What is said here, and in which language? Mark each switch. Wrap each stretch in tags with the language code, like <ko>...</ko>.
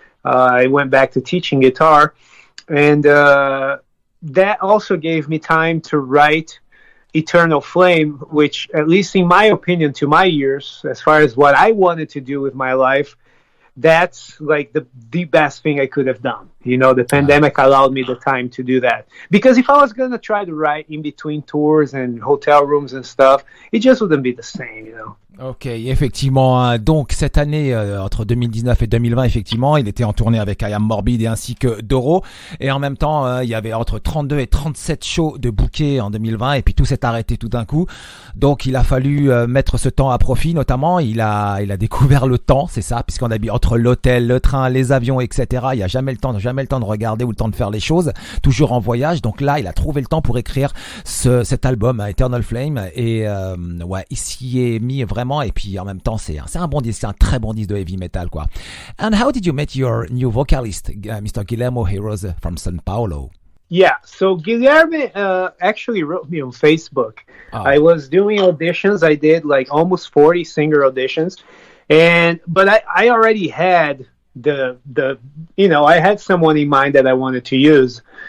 <en>I went back to teaching guitar. And that also gave me time to write Eternal Flame, which, at least in my opinion, to my ears, as far as what I wanted to do with my life, that's like the best thing I could have done. You know, the pandemic allowed me the time to do that. Because if I was going to try to write in between tours and hotel rooms and stuff, it just wouldn't be the same, you know.</en> <fr>Ok, effectivement. Donc, cette année, entre 2019 et 2020, effectivement, il était en tournée avec I Am Morbid et ainsi que Doro. Et en même temps, il y avait entre 32 et 37 shows de bookés en 2020. Et puis, tout s'est arrêté tout d'un coup. Donc, il a fallu mettre ce temps à profit. Notamment, il a découvert le temps, c'est ça, puisqu'on a vu entre l'hôtel, le train, les avions, etc. Il n'y a jamais le temps de regarder ou le temps de faire les choses. Toujours en voyage. Donc là, il a trouvé le temps pour écrire cet album, Eternal Flame. Et ouais, il s'y est mis vraiment. Et puis en même temps, c'est un bon disque, c'est un très bon disque de heavy metal, quoi.</fr> <en>And how did you meet your new vocalist, Mr. Guilherme Hirose from São Paulo? Yeah, so Guilherme actually wrote me on Facebook. Oh. I was doing auditions. I did like almost 40 singer auditions, but I already had I had someone in mind that I wanted to use.</en>